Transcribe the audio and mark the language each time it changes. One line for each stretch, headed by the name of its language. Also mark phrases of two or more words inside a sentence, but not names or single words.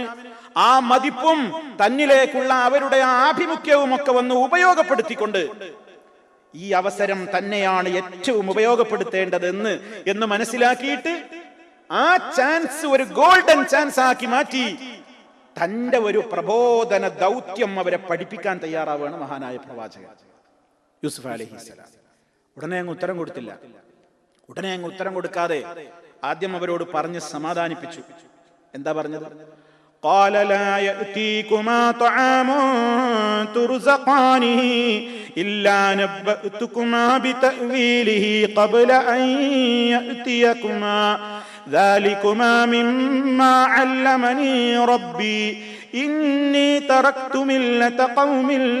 Malayalam: ആ മതിപ്പും തന്നിലേക്കുള്ള അവരുടെ ആഭിമുഖ്യവും ഒക്കെ വന്ന് ഉപയോഗപ്പെടുത്തിക്കൊണ്ട് ഈ അവസരം തന്നെയാണ് ഏറ്റവും ഉപയോഗപ്പെടുത്തേണ്ടത് എന്ന് മനസ്സിലാക്കിയിട്ട് ആ ചാൻസ് ഒരു
English: golden chance
Malayalam: ആക്കി മാറ്റി തന്റെ ഒരു പ്രബോധന ദൗത്യം അവരെ പഠിപ്പിക്കാൻ തയ്യാറാവുകയാണ് മഹാനായ പ്രവാചകൻ. യൂസുഫ് അലൈഹിസ്സലാം. ഉടനെ അങ്ങ് ഉത്തരം കൊടുത്തില്ല. ഉടനെ അങ്ങ് ഉത്തരം കൊടുക്കാതെ ആദ്യം അവരോട് പറഞ്ഞ് സമാധാനിപ്പിച്ചു. എന്താ പറഞ്ഞത്?
Arabic: قال لا يأتيكما طعام ترزقانه إلا نبأتكما بتأويله قبل أن يأتيكما ذلكما مما علمني ربي إني تركت ملة قوم